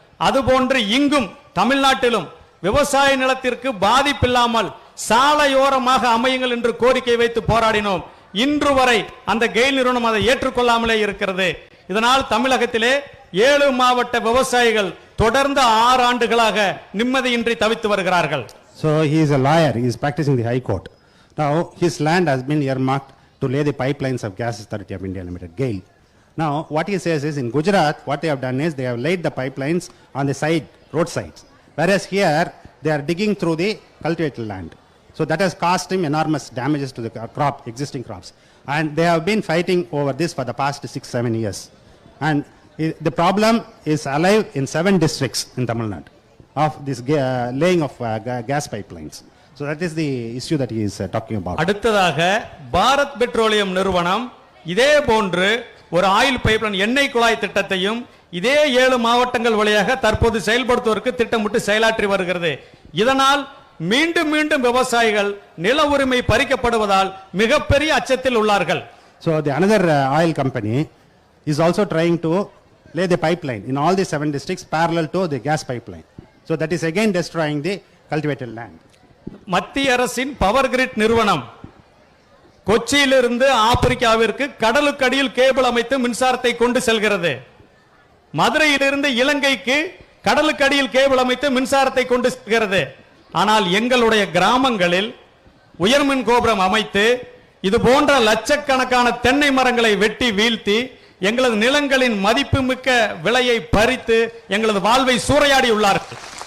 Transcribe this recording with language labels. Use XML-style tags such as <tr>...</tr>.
<ta>அதுபோன்று இங்கும் தமிழ்நாட்டிலும் விவசாய நிலத்திற்கு பாதிப்பில்லாமல் சாலையோரமாக அமையுங்கள் என்று கோரிக்கை வைத்து போராடினோம். இன்று வரை அந்த கெயில் நிறுவனம் அதை ஏற்றுக்கொள்ளாமலே இருக்கிறது. இதனால் தமிழகத்திலே 7 மாவட்ட விவசாயிகள் தொடர்ந்து 6 ஆண்டுகளாக நிம்மதியின்றி தவித்து வருகிறார்கள்.</ta> <en>So he is a lawyer, he is practicing the High Court. Now his land has been earmarked to lay the pipelines of Gas Authority of India Limited, GAIL. Now what he says is in Gujarat what they have done is they have laid the pipelines on the side, roadsides. Whereas here they are digging through the cultivated land. So that has caused him enormous damages to the crop, existing crops. And they have been fighting over this for the past 6-7 years. And the problem is alive in 7 districts in Tamil Nadu of this laying of gas pipelines. So that is the issue that he is talking about.</en> <ta>அடுத்ததாக Bharat petroleum நிறுவனம் இதே போன்று ஒரு oil pipeline எண்ணெய் குழாய் திட்டத்தையும் இதே 7 மாவட்டங்கள் வழியாக தற்போது செயல்படுத்துவதற்கு திட்டமிட்டு செயலாற்றி வருகிறது. இதனால் மீண்டும் மீண்டும் விவசாயிகள் நில உரிமை பறிக்கப்படுவதால் மிகப்பெரிய அச்சத்தில் உள்ளார்கள்.</ta> <en>So the another oil company is also trying to lay the pipeline in all the 7 districts parallel to the gas pipeline. So that is again destroying the cultivated land.</en> <ta>மத்திய அரசின் பவர் கிரிட் நிறுவனம் கொச்சியிலிருந்து ஆப்பிரிக்காவிற்கு கடலுக்கடியில் cable அமைத்து மின்சாரத்தை கொண்டு செல்கிறது. மதுரையிலிருந்து இலங்கைக்கு கடலுக்கடியில் cable அமைத்து மின்சாரத்தை கொண்டு செல்கிறது. ஆனால் எங்களுடைய கிராமங்களில் உயர்மின் கோபுரம் அமைத்து இது போன்ற லட்சக்கணக்கான தென்னை மரங்களை வெட்டி வீழ்த்தி எங்களது நிலங்களின் மதிப்புமிக்க விலையை பறித்து எங்களது வாழ்வை சூறையாடி உள்ளார்கள்.</ta>